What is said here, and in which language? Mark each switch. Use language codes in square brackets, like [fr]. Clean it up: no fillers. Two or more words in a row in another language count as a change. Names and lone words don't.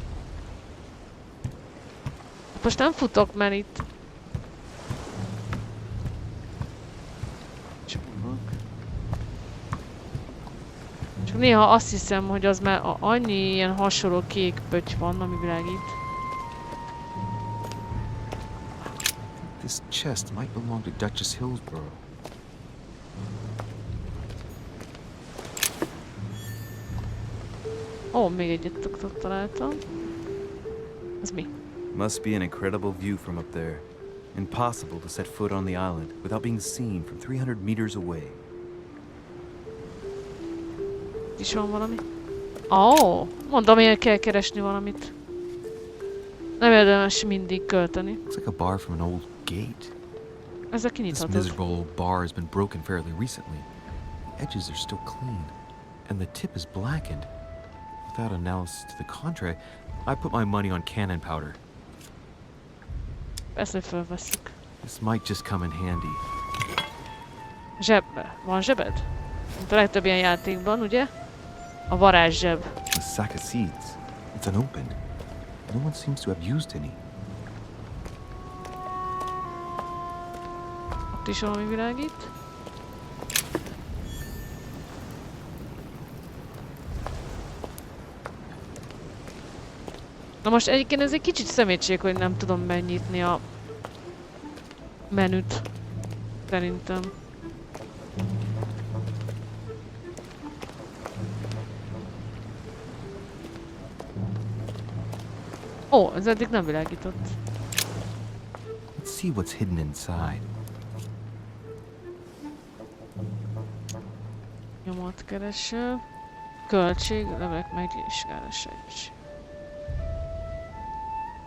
[hu] Most nem futok, mert itt... Csak néha azt hiszem, hogy az már annyi ilyen hasonló kék pötty van, ami világít. [en] This chest might belong to Duchess Hillsborough. [hu] Ó, még egyet találtam. Ez mi? [en] Must be an incredible view from up there. Impossible to set foot on the island without being seen from 300 meters away. [hu] Itt is van valami. Ó, mondom, hogy kell keresni valamit. Nem érdemes mindig költeni. [en] Looks like a bar from an old gate. [hu] Ezzel [en] This [hu] kinyithatod. [en] miserable old bar has been broken fairly recently. The edges are still clean, and the tip is blackened. Without analysis to the contrary, I put my money on cannon powder. [hu] Persze, hogy felveszünk. [en] This might just come in handy. [hu] Zsebbe. Van zsebed? Mint a legtöbb ilyen játékban, ugye? A varázszseb. [en] A sack of seeds. It's unopened. No one seems to have used any. [hu] Ott is valami világít. Na most egyébként ez egy kicsit szemétség, hogy nem tudom megnyitni a menüt. Szerintem. Ó, ez eddig nem világított. [en] Let's see what's hidden inside. [hu] Nyomatkereső. Költség, levelek megvizsgálás egy.